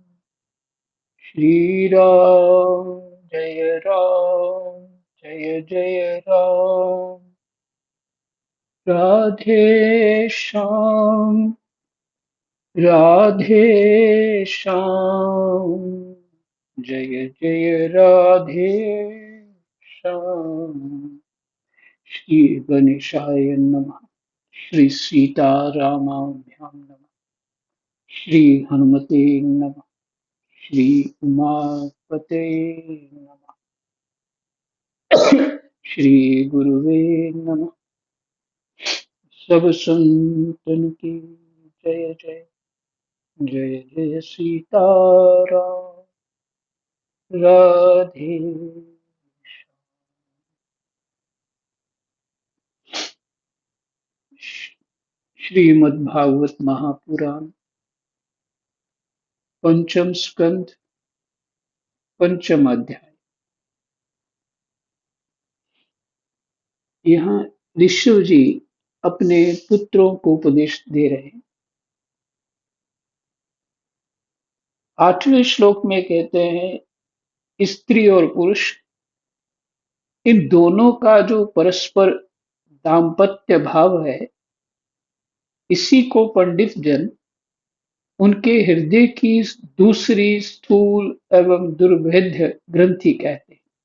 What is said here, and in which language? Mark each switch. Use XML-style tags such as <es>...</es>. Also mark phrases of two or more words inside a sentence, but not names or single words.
<hi>श्री राम जय राम जय जय राम। राधे श्याम राधे श्याम। जय जय राधे श्याम।</hi> <sa>श्री गणेशाय नमः। श्री सीतारामाभ्यां नमः। श्री हनुमते नमः। श्री उमापते नमः। श्री गुरुवे नमः।</sa> <hi>सब संतन की जय जय। जय जय सीताराम। राधे। श्रीमद्भागवत महापुराण पंचम स्कंद पंचम अध्याय। यहाँ ऋषि जी अपने पुत्रों को उपदेश दे रहे हैं। आठवें श्लोक में कहते हैं, स्त्री और पुरुष इन दोनों का जो परस्पर दाम्पत्य भाव है, इसी को पंडित जन उनके हृदय की दूसरी स्थूल एवं दुर्भेद्य ग्रंथि कहते हैं।</hi>